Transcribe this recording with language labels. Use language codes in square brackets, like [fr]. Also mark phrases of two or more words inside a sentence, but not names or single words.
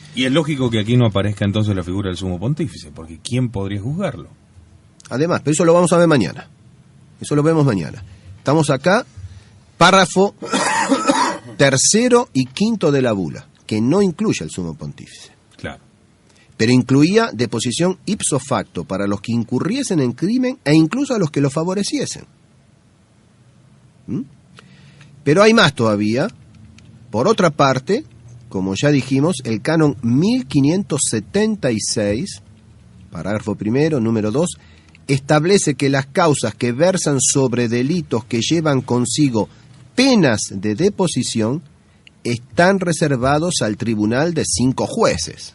[es] Y es lógico que aquí no aparezca entonces la figura del sumo pontífice, porque ¿quién podría juzgarlo? Además, pero eso lo vamos a ver mañana. Eso lo vemos mañana. Estamos acá, párrafo tercero y quinto de la bula, que no incluye al sumo pontífice. Claro. Pero incluía deposición [la] ipso facto [es] para los que incurriesen en crimen e incluso a los que lo favoreciesen. ¿Mm? Pero hay más todavía. Por otra parte, como ya dijimos, el canon 1576, parágrafo primero, número 2, establece que las causas que versan sobre delitos que llevan consigo penas de deposición están reservados al tribunal de 5 jueces.